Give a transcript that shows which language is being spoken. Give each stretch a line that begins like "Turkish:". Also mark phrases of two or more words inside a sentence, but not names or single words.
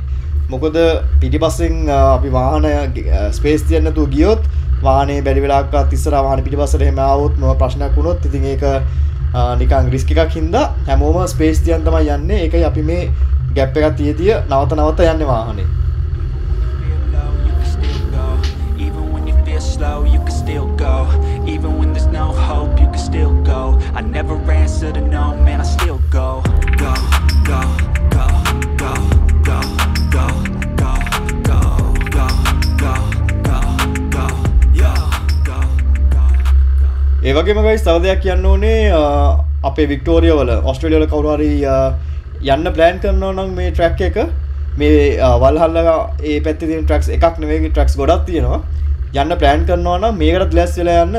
Sinhala: මොකද පිටිපස්සෙන් අපි වාහන ස්පේස් තියන්න නැතුව ගියොත් වාහනේ බැරි වෙලාවකත් ඉස්සරහා වාහනේ පිටිපස්සට එහෙම ආවොත් මොන ප්‍රශ්නයක් වුණොත් ඉතින් ඒක නිකන් රිස්ක් එකක් හින්දා හැමෝම ස්පේස් තියන් තමයි යන්නේ. ඒකයි අපි මේ ગેප් එකක් තියදී නවත යන්නේ වාහනේ.
English: Slow, you can still go. Even when there's no hope, you can still go. I never answer to no, man, I still go. Go, go, go, go, go, go, go, go, go, go, go, go, yo, go, go.
Sinhala: ඒ වගේම guys තව දෙයක් කියන්න ඕනේ අපේ වික්ටෝරියා වල ඕස්ට්‍රේලියා වල කවුරු හරි යන්න ප්ලෑන් කරනවා නම් මේ ට්‍රැක් එක මේ වල්හල්ලා ඒ පැත්තේ තියෙන ට්‍රැක්ස් එකක් නෙවෙයි ට්‍රැක්ස් ගොඩක් තියෙනවා. යන්න ප්ලෑන් කරනවා නම් මේකට ලෑස්ති වෙලා යන්න.